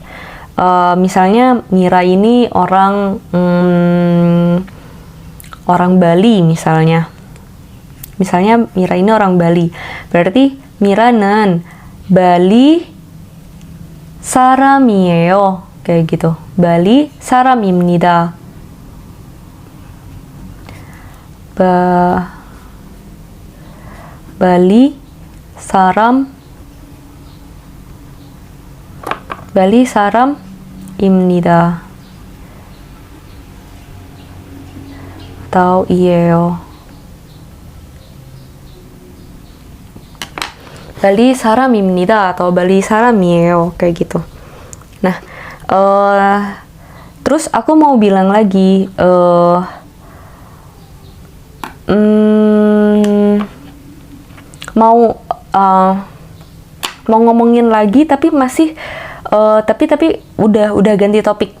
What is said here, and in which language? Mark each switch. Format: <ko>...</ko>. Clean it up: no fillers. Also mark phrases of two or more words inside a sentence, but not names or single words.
<id>Misalnya Mira ini orang Bali misalnya Mira ini orang Bali, berarti</id> <ko>Mira는 Bali 사람이에요,</ko> <id>kayak gitu.</id> <ko>Bali 사람입니다. Bali 사람입니다.</ko> <id>atau 이에요.</id> <ko>Bali 사람입니다 atau Bali 사람이에요,</ko> <id>kayak gitu. Nah, terus aku mau bilang lagi, mau ngomongin lagi tapi masih tapi udah ganti topik.</id>